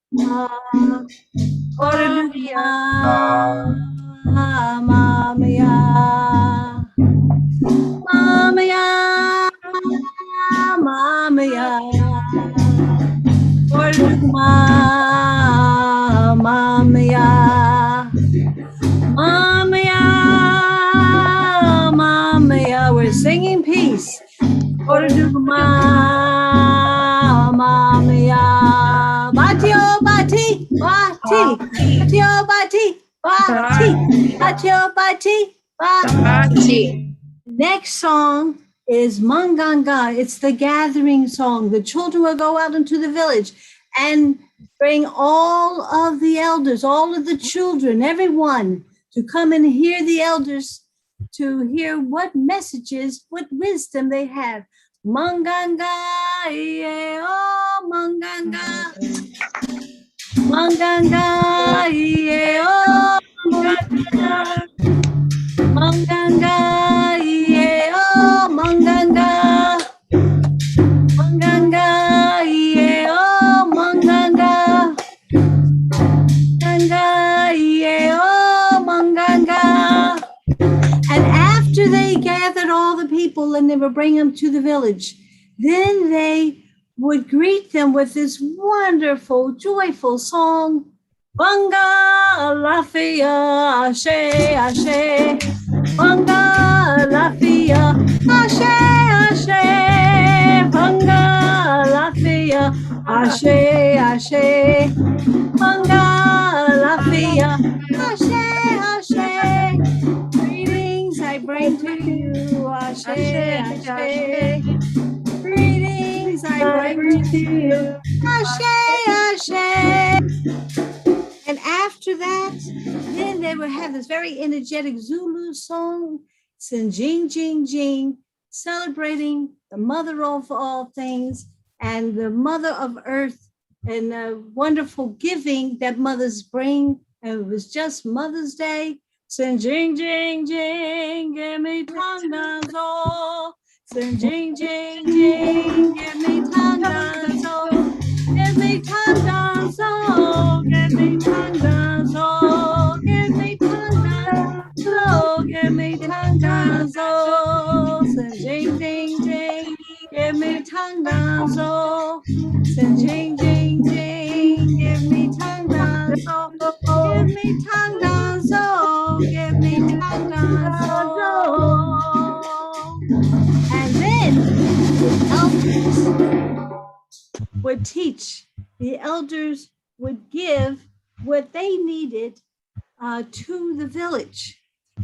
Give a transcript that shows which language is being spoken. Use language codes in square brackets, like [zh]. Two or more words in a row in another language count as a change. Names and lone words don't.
[en] Mamia, Mamia, Mamia, Mamia, Mamia, Mamia. We're singing peace. Mamia, Batio Bati, Bati, Batio Bati, Bati, Batio Bati, Bati. Next song is Manganga. It's the gathering song. The children will go out into the village and bring all of the elders, all of the children, everyone to come and hear the elders, to hear what messages, what wisdom they have. Manganga, yeah, oh, Manganga. Manganga, yeah, oh, Manganga. Manganga, yeah, oh, Manganga. Manganga, yeah, oh, Manganga. Manganga, yeah, oh, Manganga. And after they gathered all the people and they would bring them to the village, then they would greet them with this wonderful, joyful song. [yo] Banga Lafia, Ashe, Ashe. Banga Lafia, Ashe, Ashe. Banga Lafia, Ashe, Ashe. Banga Lafia, Ashe, Ashe. [en] Greetings I bring to you, [yo] Ashe, Ashe. [en] Greetings I bring to you, [yo] Ashe, Ashe. [en] And after that, then they would have this very energetic Zulu song, Sinjing Jing Jing, celebrating the mother of all things and the mother of earth and the wonderful giving that mothers bring. And it was just Mother's Day. Sinjing Jing Jing, give me tanganzo. Sinjing Jing Jing, give me tanganzo. Give me tanganzo, give me tanganzo, give me tanganzo, give me tanganzo. Sinjing Jing Jing, give me tanganzo. Sinjing Jing Jing, give me tanganzo. Give me tanganzo, give me tanganzo. And then the elders would teach, the elders would give what they needed to the village.